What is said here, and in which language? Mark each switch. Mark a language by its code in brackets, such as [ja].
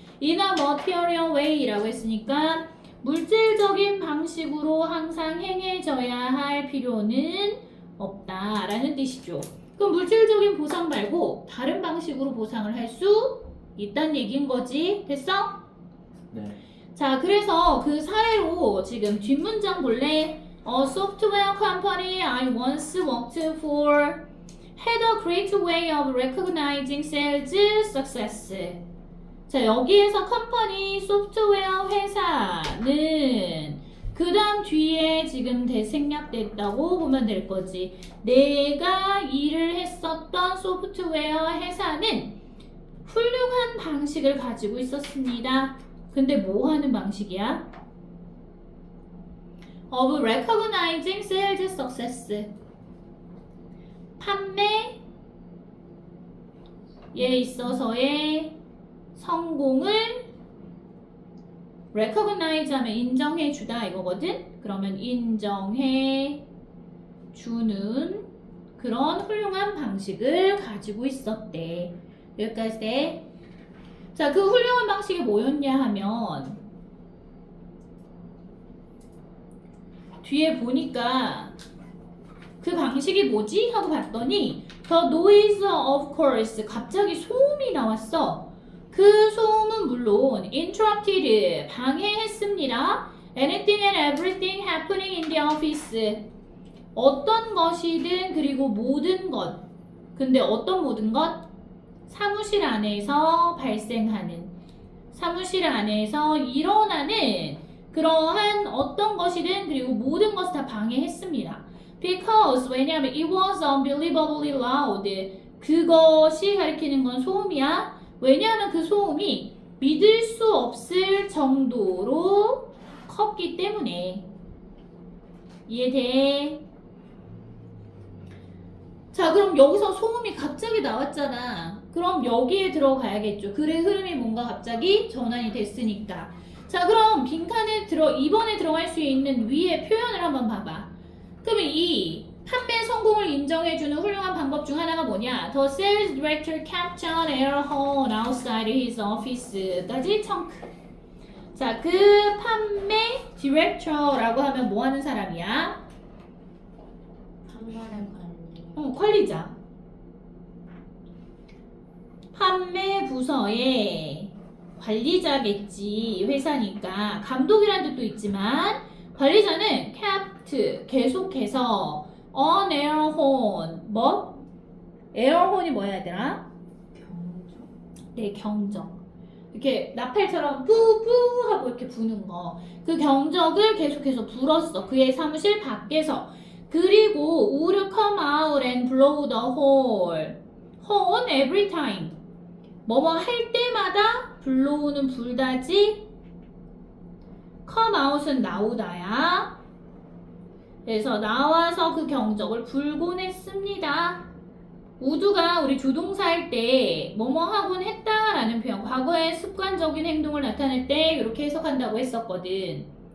[en] in a material way [ko] 라고 했으니까 물질적인 방식으로 항상 행해져야 할 필요는 없다라는 뜻이죠. 그럼 물질적인 보상 말고 다른 방식으로 보상을 할 수 있다는 얘기인 거지. 됐어? 네. 자, 그래서 그 사례로 지금 뒷문장 볼래? [en] A software company I once worked for had a great way of recognizing sales success. [ko] 자, 여기에서 컴퍼니 소프트웨어 회사는 그 다음 뒤에 지금 대생략됐다고 보면 될 거지. 내가 일을 했었던 소프트웨어 회사는 훌륭한 방식을 가지고 있었습니다. 근데 뭐 하는 방식이야? [en] Of recognizing sales success. [ko] 판매에 있어서의 성공을 recognize 하면 인정해 주다 이거거든? 그러면 인정해 주는 그런 훌륭한 방식을 가지고 있었대. 여기까지 돼. 자, 그 훌륭한 방식이 뭐였냐 하면 뒤에 보니까 그 방식이 뭐지? 하고 봤더니 [en] The noise of course, [ko] 갑자기 소음이 나왔어. 그 소음은 물론 interrupted, 방해했습니다. [en] Anything and everything happening in the office, [ko] 어떤 것이든 그리고 모든 것. 근데 어떤 모든 것? 사무실 안에서 발생하는, 사무실 안에서 일어나는 그러한 어떤 것이든 그리고 모든 것을 다 방해했습니다. [en] Because, [ko] 왜냐하면 [en] it was unbelievably loud, [ko] 그것이 가리키는 건 소음이야. 왜냐하면 그 소음이 믿을 수 없을 정도로 컸기 때문에. 이해돼? 자, 그럼 여기서 소음이 갑자기 나왔잖아. 그럼 여기에 들어가야겠죠. 글의 흐름이 뭔가 갑자기 전환이 됐으니까. 자, 그럼 빈칸에 이번에 들어갈 수 있는 위의 표현을 한번 봐봐. 그러면 이 판매 성공을 인정해주는 훌륭한 방법 중 하나가 뭐냐? [en] The sales director kept an air horn outside his office [ko] 까지 청크. 자, 그 판매 디렉터라고 하면 뭐 하는 사람이야? 판매의 관리. 관리자. 판매 부서의 관리자겠지. 회사니까. 감독이란 뜻도 있지만 관리자는 kept, 계속해서 on air horn, 뭐? 에어혼이 뭐야 얘들아? 경적. 네, 경적. 이렇게 나팔처럼 뿌뿌 하고 이렇게 부는 거. 그 경적을 계속해서 불었어. 그의 사무실 밖에서. [en] 그리고 would come out and blow the horn. horn every time. [ko] 뭐뭐 할 때마다 blow는 불다지. come out은 나오다야. 그래서 나와서 그 경적을 불곤 했습니다. would가 우리 조동사 할 때 뭐뭐 하곤 했다라는 표현, 과거의 습관적인 행동을 나타낼 때 이렇게 해석한다고 했었거든.